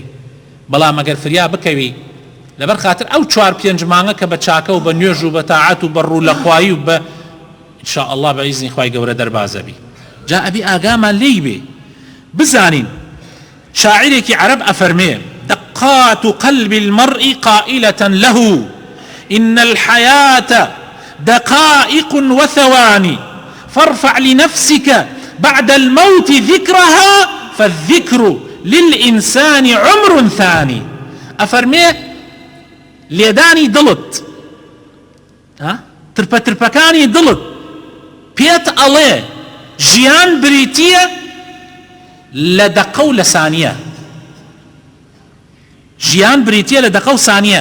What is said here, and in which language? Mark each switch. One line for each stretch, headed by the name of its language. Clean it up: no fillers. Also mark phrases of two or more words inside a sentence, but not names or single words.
Central Kurdish: بەڵام ئەگەر فریا بکەوی لەبەر خاتر ئەو 4-5 مانگە کە بە چاکە و بە نوێژ و بە تاعات و بە ڕوو لە خوایی و بە
Arabic: ئینشاء الله
Central Kurdish: بە ئیزنی خوای گەورە دەربازە بی. جا ئەبی ئاگامان لێی بێ بزانین شاعرێکی عەرەب ئەفەرمێ
Arabic: دقات قلب المرء قائلة له إن الحياة دقائق وثواني فارفع لنفسك بعد الموت ذكرها فالذكر للإنسان عمر ثاني.
Central Kurdish: أفرمي لێدانی دڵت ترپەکانی دڵت پێت ئەڵێ ژیان بریتیە لە دەقە و لە سانیە. ژیان بریتیە لە دەقە و سانیە.